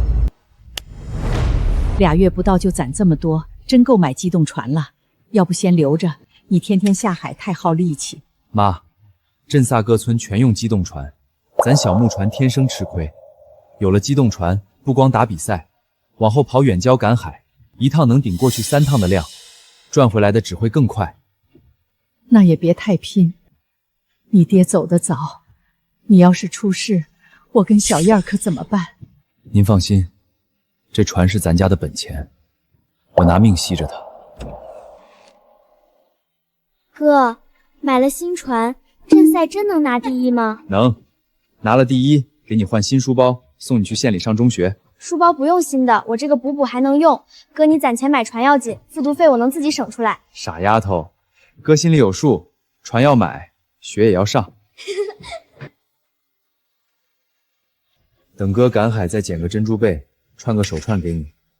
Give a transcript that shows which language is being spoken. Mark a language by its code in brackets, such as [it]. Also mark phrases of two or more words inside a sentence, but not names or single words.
[zh] 2 月不到就攢這麼多，真夠買機動船了。要不先留着，你天天下海太耗力氣。媽，鎮薩各村全用機動船，咱小木船天生吃虧。有了機動船，不光打比賽，往後跑遠郊趕海，一趟能頂過去3 趟的量，賺回來的只會更快。那也別太拼，你爹走得早，你要是出事，我跟小燕可怎麼辦？您放心，這船是咱家的本錢，我拿命繫着它。哥，買了新船，正賽真能拿第1嗎？能，拿了第1，給你換新書包，送你去縣裡上中學。書包不用新的，我這個補還能用。哥，你攢錢買船要緊，復讀費我能自己省出來。傻丫頭。哥心裡有數，船要買，學也要上。等哥趕海再撿個珍珠貝，串個手串給你。